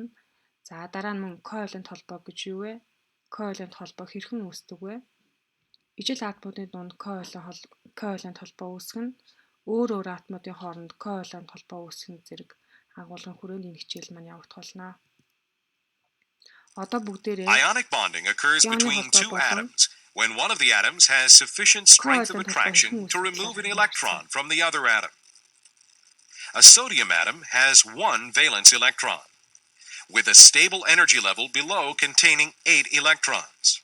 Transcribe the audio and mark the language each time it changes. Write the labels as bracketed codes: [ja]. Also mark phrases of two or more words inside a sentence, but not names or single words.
[mn] За дараа нь мөн коvalent холбоо гэж юу вэ? Коvalent холбоо хэрхэн үүсдэг вэ? Ижил атомуудын дунд коvalent холбоо үүсгэх нь өөр атомуудын хооронд коvalent холбоо үүсгэх зэрэг агуулгын хүрээнд энэ хичээл маань явагдах болно. [en] Ionic bonding occurs between two atoms when one of the atoms has sufficient strength of attraction to remove an electron from the other atom. A sodium atom has one valence electron, with a stable energy level below containing 8 electrons.